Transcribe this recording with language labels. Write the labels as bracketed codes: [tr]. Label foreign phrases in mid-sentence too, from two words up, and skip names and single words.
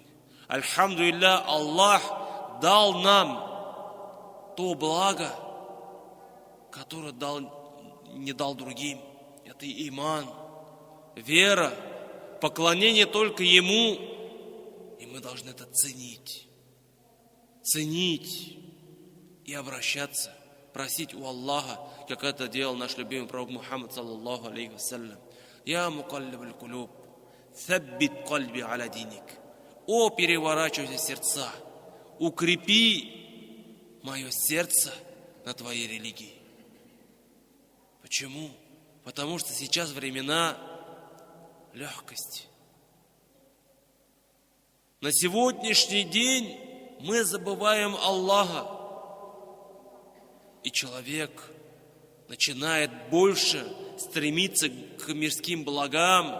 [ru] Альхамдулиллах, Аллах дал нам то благо, которое не дал другим. Это иман, вера, поклонение только Ему. И мы должны это ценить и обращаться, просить у Аллаха, как это делал наш любимый пророк Мухаммад, [ar] صلى الله عليه وسلم. «يا مقلب القلوب ثبت قلبي على دينك». [ru] О, переворачивайте сердца, укрепи мое сердце на твоей религии. Почему? Потому что сейчас времена легкости. На сегодняшний день мы забываем Аллаха, и человек начинает больше стремиться к мирским благам.